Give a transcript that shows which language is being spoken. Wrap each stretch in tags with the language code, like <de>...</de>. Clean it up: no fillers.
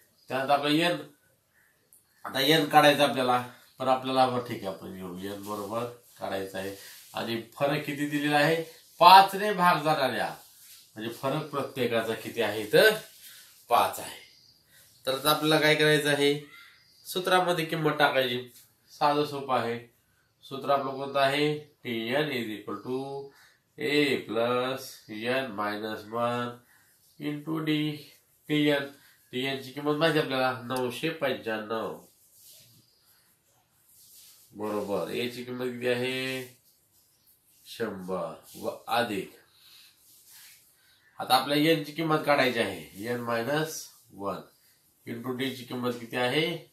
<mr>त्यानंतर आपलं एन, आता एन काढायचं आपल्याला, पण आपल्याला ठीक आहे आपण घेऊ एन बरोबर काढायचं आहे। आणि फरक किती दिलेला आहे? 5 ने भाग जाणाऱ्या, म्हणजे फरक प्रत्येकाचा किती आहे? तर 5 आहे। तर आता आपल्याला काय करायचं आहे? सूत्रामध्ये किंमत टाकायची। साधं सोपं आहे। सूत्र आपलं कोणतं आहे?</mr> <en>TN is equal to A plus N minus 1 into D.</en> <mr>TN, TN ची किंमत माहिती आपल्याला 995 बरोबर ए ची किंमत किती आहे? 100 व अधिक, आता आपल्याला एन ची किंमत काढायची आहे, एन मायनस 1 इंटू डी ची किंमत किती आहे?</mr>